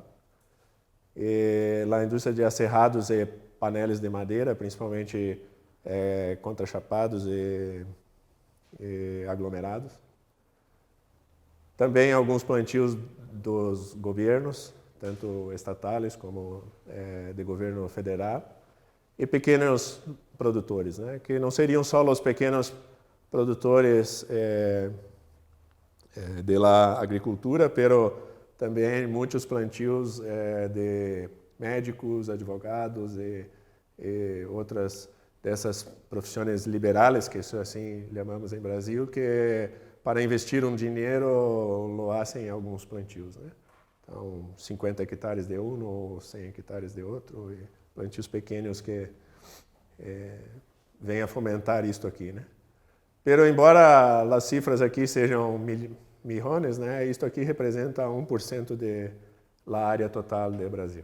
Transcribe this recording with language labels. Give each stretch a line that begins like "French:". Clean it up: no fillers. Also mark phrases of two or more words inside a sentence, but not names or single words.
Portuguese: E a indústria de acerrados e painéis de madeira, principalmente contrachapados e aglomerados. Também alguns plantios dos governos, tanto estatais como de governo federal, e pequenos produtores, né? Que não seriam só os pequenos produtores
Spanish: de la agricultura,
Portuguese: pero também muitos plantios de médicos, advogados e outras dessas profissões liberais, que assim chamamos em Brasil, que para investir um dinheiro
Spanish: lo hacen
Portuguese: em alguns plantios, né? Então, 50 hectares de um ou 100 hectares de outro, e plantios pequenos que vêm a fomentar isto aqui, né? Pero, embora as cifras aqui sejam milhões, né? Isto aqui representa 1% da área total do Brasil.